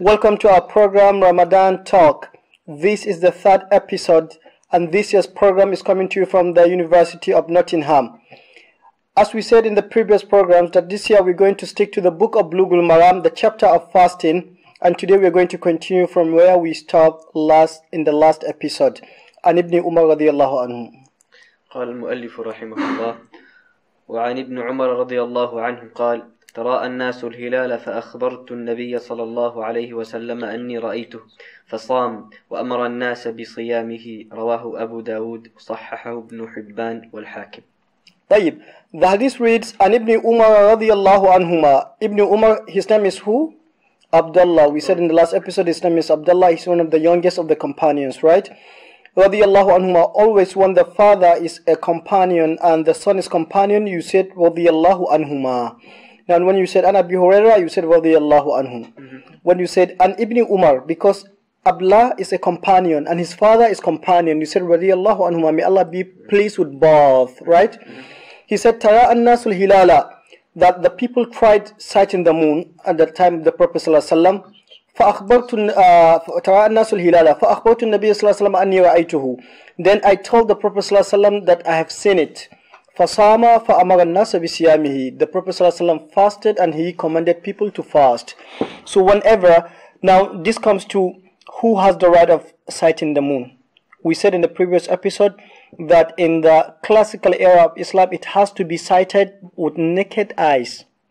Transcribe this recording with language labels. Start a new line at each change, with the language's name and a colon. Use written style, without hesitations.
English: Welcome to our program Ramadan Talk. This is the third episode and this year's program is coming to you from the University of Nottingham. As we said in the previous programs, that this year we're going to stick to the book of Bulughul Maram, the chapter of fasting, and today we're going to continue from where we stopped in the last episode.
Arabic: عن ابن عمر رضي الله عنه. قال المؤلف رحمه الله: وعن ابن عمر رضي الله عنه قال: تراءى الناس الهلال فأخبرت النبي صلى الله عليه وسلم أني رأيته فصام وأمر الناس بصيامه. رواه أبو داود صححه ابن حبان والحاكم. طيب, the hadith reads, عن ابن عمر رضي الله عنهما.
English: Ibn Umar, his name is who? Abdullah. We said in the last episode his name is Abdullah. He's one of the youngest of the companions, right?
Arabic: رضي الله عنهما.
English: Always when the father is a companion and the son is companion, you said رضي الله عنهما. Now when you said an Abi Hurairah, you said رضي الله عنه. When you said an Ibn Umar, because Abdullah is a companion and his father is companion, you said رضي الله عنهما. May Allah be pleased with both, right? He said, Tara an-nasul hilala, that the people tried sighting the moon at the time of the Prophet ﷺ.
Arabic: Tara an-nasul hilala, فَأَخْبَرْتُ النَّبِيَّ صلى الله عليه وسلم أَنِّي رَأَيْتُهُ.
English: Then I told the Prophet ﷺ that I have seen it.
Arabic: فَصَامَ فَأَمَرَ النَّاسَ بِصِيَامِهِ.
English: The Prophet ﷺ fasted and he commanded people to fast. So whenever, now this comes to who has the right of sighting the moon. We said in the previous episode that in the classical era of Islam, it has to be sighted with naked eyes.